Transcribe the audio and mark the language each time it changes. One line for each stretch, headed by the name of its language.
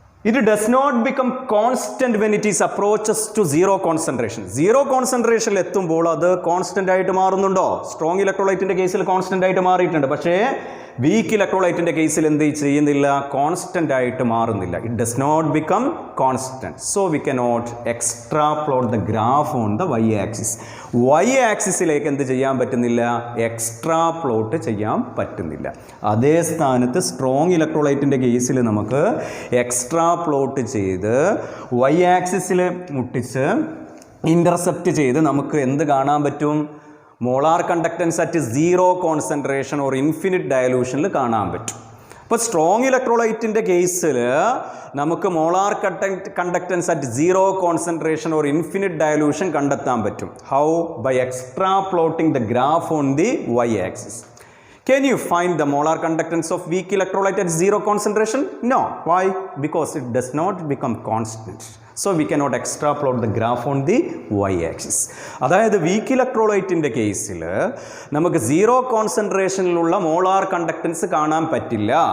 English: It does not become constant when it is approaches to zero concentration.
Malayalam: Zero concentration എത്തുമ്പോൾ അത് constant ആയിട്ട് മാറുന്നുണ്ടോ? Strong ഇലക്ട്രോലൈറ്റിന്റെ കേസിൽ constant ആയിട്ട് മാറിയിട്ടുണ്ട്. പക്ഷേ വീക്ക് ഇലക്ട്രോലൈറ്റിന്റെ കേസിൽ എന്ത് ചെയ്യുന്നില്ല? കോൺസ്റ്റന്റ് ആയിട്ട് മാറുന്നില്ല.
English: It does not become constant. So we cannot extrapolate the graph on the y axis.
Malayalam: Y ആക്സിസിലേക്ക് എന്ത് ചെയ്യാൻ പറ്റുന്നില്ല? എക്സ്ട്രാപ്ലോട്ട് ചെയ്യാൻ പറ്റുന്നില്ല. അതേ സ്ഥാനത്ത് സ്ട്രോങ് ഇലക്ട്രോലൈറ്റിന്റെ കേസിൽ നമുക്ക് എക്സ്ട്രാപ്ലോട്ട് ചെയ്ത് വൈ ആക്സിസിൽ മുട്ടിച്ച് ഇന്റർസെപ്റ്റ് ചെയ്ത് നമുക്ക് എന്ത് കാണാൻ പറ്റും?
English: molar conductance at zero concentration or infinite ഡയലൂഷനിൽ
Malayalam: കാണാൻ പറ്റും. അപ്പോൾ സ്ട്രോങ് ഇലക്ട്രോലൈറ്റിൻ്റെ കേസിൽ നമുക്ക്
English: molar conductance at zero concentration or infinite dilution
Malayalam: കണ്ടെത്താൻ പറ്റും.
English: How? By extrapolating the graph on the y axis. Can you find the molar conductance of weak electrolyte at zero concentration? No. Why? Because it does not become constant. So we cannot extrapolate the graph on the y-axis.
Malayalam: അതായത് week ഇലക്ട്രോലൈറ്റിൻ്റെ കേസിൽ നമുക്ക് zero കോൺസെൻട്രേഷനിലുള്ള molar conductance കാണാൻ പറ്റില്ല.